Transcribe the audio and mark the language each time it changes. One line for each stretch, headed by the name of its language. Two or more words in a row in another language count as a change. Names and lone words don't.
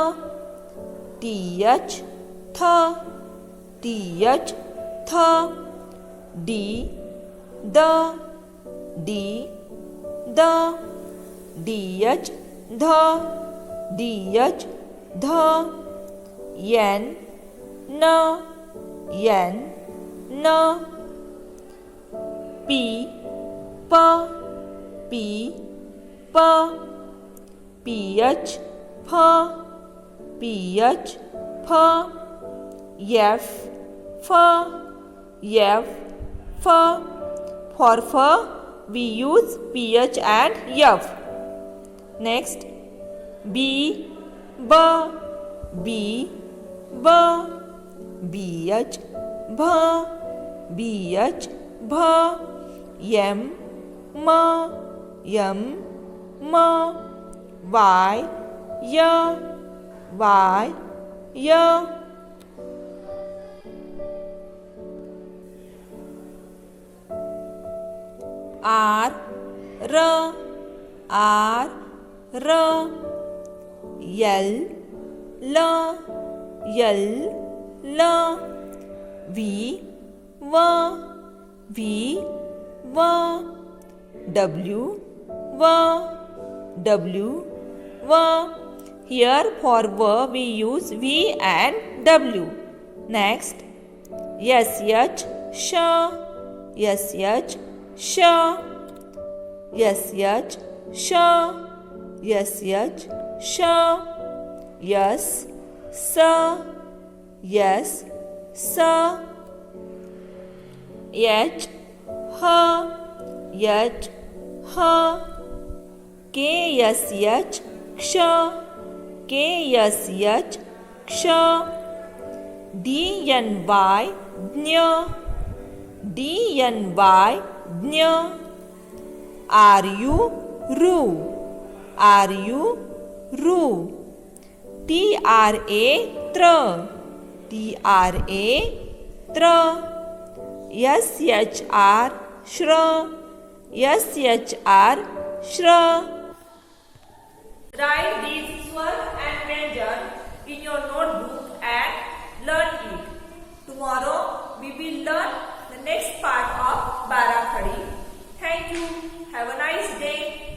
English: TH Th TH Th D D D D DH D DH D N N N N P P P P PH P PH P F F F F For F we use PH and F. Next B B B B BH B BH B M M M M Y Y Y Y R R R R L L L L V V V V W V W V Here for V we use V and W. Next sh, sh, sh, sh, sh, sh, sh, sh, yes, sa, yes, sa, h, ha, h, ha, ksh, ksha, ksh, ksha, dny, dnya, dny, dnya, ru, ru, tra, tra, tra, shr, shra, shr, shra. Write these swar and vyanjan in your notebook and learn it. Tomorrow we will learn the next part of Barakhadi. Thank you. Have a nice day.